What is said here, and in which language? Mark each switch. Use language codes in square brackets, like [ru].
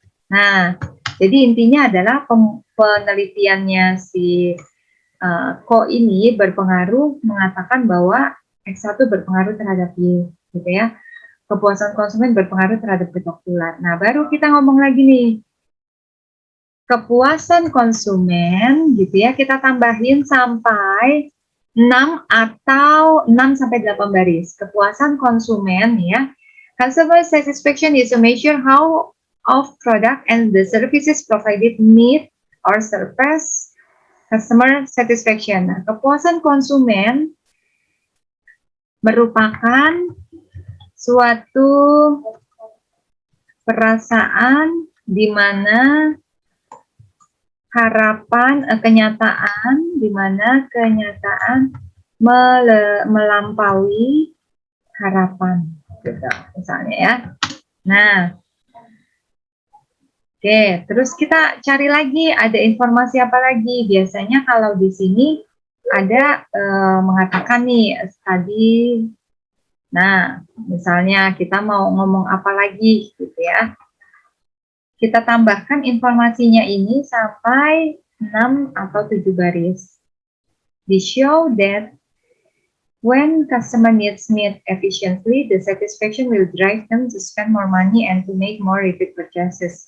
[id] Nah, jadi intinya adalah penelitiannya si ini berpengaruh mengatakan bahwa X1 berpengaruh terhadap Y, gitu ya. Kepuasan konsumen berpengaruh terhadap getok tular. Nah, baru kita ngomong lagi nih. Kepuasan konsumen, gitu ya, kita tambahin sampai 6 atau 6 sampai 8 baris. Kepuasan konsumen, ya. [en] Customer satisfaction is a measure how of product and the services provided meet or surpass customer satisfaction. [id] Nah, kepuasan konsumen merupakan suatu perasaan di mana harapan, kenyataan, di mana kenyataan melampaui harapan, gitu, misalnya ya. Nah, oke, terus kita cari lagi, ada informasi apa lagi? Biasanya kalau di sini ada mengatakan nih tadi, nah, misalnya kita mau ngomong apa lagi, gitu ya. Kita tambahkan informasinya ini sampai 6 atau 7 baris. [en] They show that When customer needs meet efficiently, the satisfaction will drive them to spend more money and to make more repeat purchases.